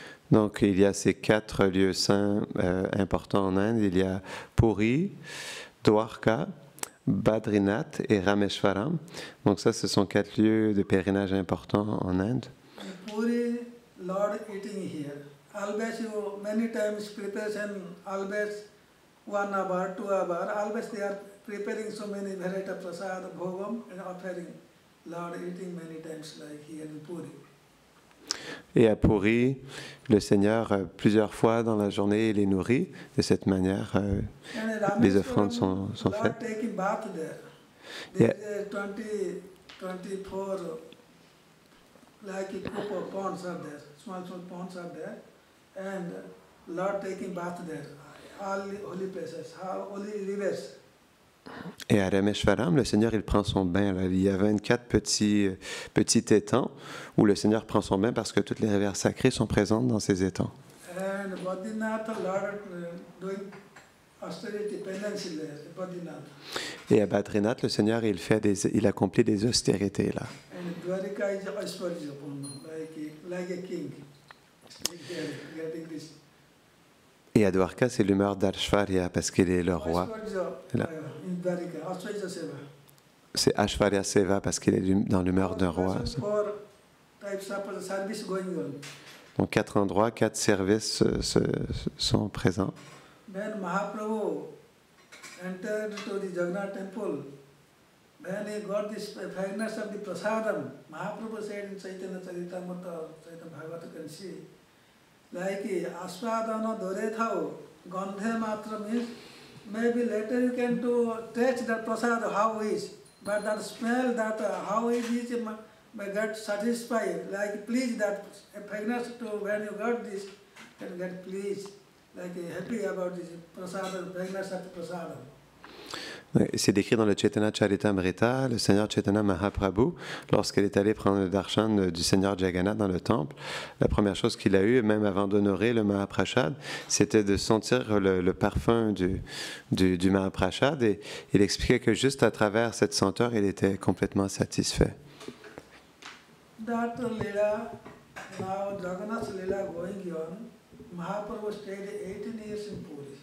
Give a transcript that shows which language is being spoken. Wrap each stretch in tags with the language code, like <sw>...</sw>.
<fr>Donc il y a ces 4 lieux saints importants en Inde. Il y a Puri, Dwarka, Badrinath et Rameshwaram. Donc ça, ce sont 4 lieux de pèlerinage importants en Inde.</fr> <en>Puri, Lord eating here. Always you many times preparation, always 1 hour, 2 hours, always they are preparing so many varieties of prasad, bhogam, and offering. Lord eating many times like here in Puri.</en> <fr>Et à Puri, le Seigneur, plusieurs fois dans la journée, il les nourrit. De cette manière, les offrandes sont faites.</fr> <en>Taking bath there. Yeah. There is 24 like ponds are there, small ponds are there, and Lord taking bath there. All holy places, holy rivers.</en> <fr>Et à Rameshwaram, le Seigneur, il prend son bain. Là. Il y a 24 petits étangs où le Seigneur prend son bain parce que toutes les rivières sacrées sont présentes dans ces étangs.</fr> <en>And And Badrinath, Lord doing austerity, penance there, Badrinath. Et à Badrinath, le Seigneur, il accomplit des austérités là. And Dwarika is Aishwarya, like a king. Getting this.</en> <fr>Et à Dwarka, c'est l'humeur d'Ashvarya parce qu'il est le roi.</fr> <en>Aishwarya, in Dwarika, Aishwarya Seva.</en> <fr>C'est Ashvarya Seva parce qu'il est dans l'humeur d'un roi.</fr> <en>Four types of service going on.</en> <fr>Donc 4 endroits, 4 services sont présents.</fr> <en>When Mahaprabhu entered to the Jagannath temple, when he got this fragrance of the prasadam, Mahaprabhu said in Chaitanya Charitamrita, Chaitanya Bhagavata can see, like</en> <bn>aswadana dore thao, gandhe matra</bn> <en>means maybe later you can to taste that prasad how is, but that smell that how it is may get satisfied, like please that fragrance to when you got this, can get pleased, like happy about this prasad, fragrance of prasad.</en> <fr>C'est décrit dans le Chaitanya Charitamrita, le Seigneur Chaitanya Mahaprabhu, lorsqu'il est allé prendre le darshan du Seigneur Jagannath dans le temple, la première chose qu'il a eue, même avant d'honorer le Mahaprasad, c'était de sentir le parfum du Mahaprasad, et il expliquait que juste à travers cette senteur, il était complètement satisfait.</fr> <en>That Leela, now Jagannath's Leela going on, Mahaprabhu stayed 18 years in Puri.</en>